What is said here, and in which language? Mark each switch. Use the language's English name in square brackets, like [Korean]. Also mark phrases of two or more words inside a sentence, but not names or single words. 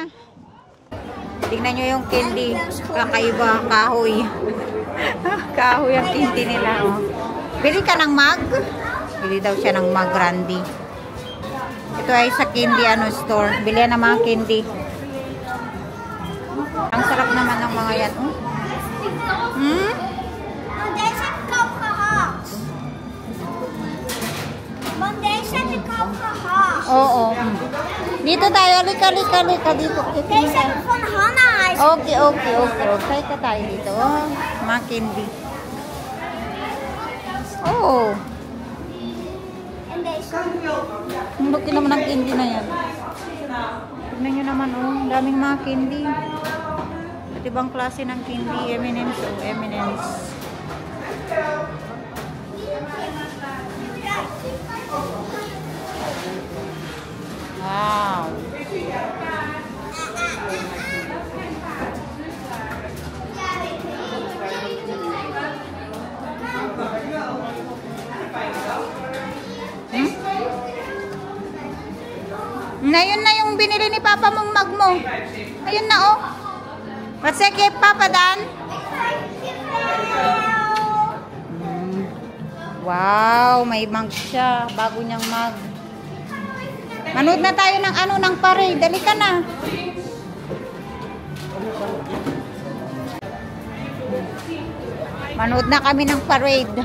[Filipino] Tingnan nyo yung candy. Kakaiba, kahoy. Kahoy ang candy nila. Oh. Bili ka ng mug? Bili daw siya ng mug, Randy. Ito ay sa candy store. Bili ng mga candy. Ang sarap naman ng mga yan. Oh. Hmm? [Dutch] Want deze heb ik al gehad. Want deze heb ik al gehad. [Filipino] Oo. Dito tayo. Lika. Dito. [Dutch] Deze heb ik van Hannah. [Filipino] Okay. Kaya ka tayo dito. Oh, mga candy. Oh. [Dutch] En deze. [Filipino] Ang laki naman ng candy na yan. Tignan nyo naman, oh. Daming mga candy. At ibang klase ng candy. M&M's, oh. M&M's. Wow. Ngayon na yung binili ni Papa mong mug mo. Ayun na, [English] oh. What's that kay Papa Dan? [Filipino] Wow, may mug siya. Bago niyang mug. Manood na tayo ng ng parade. Dali ka na. Manood na kami ng parade.